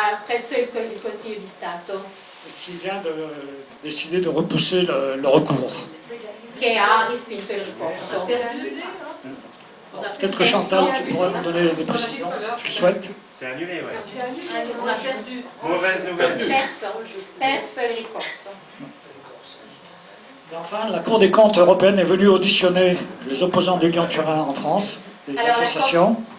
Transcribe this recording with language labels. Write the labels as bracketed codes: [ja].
[it] Presso il Consiglio di Stato, [fr] qui vient de décider de repousser le recours. [it] che ha respinto il ricorso. [fr] Peut-être que Chantal, tu pourrais nous donner des précisions, si tu souhaites. C'est annulé, ouais. On a perdu. Mauvaise nouvelle. [it] Perso il ricorso. [fr] Et enfin, la Cour des comptes européenne est venue auditionner les opposants du Lyon-Turin en France, les associations.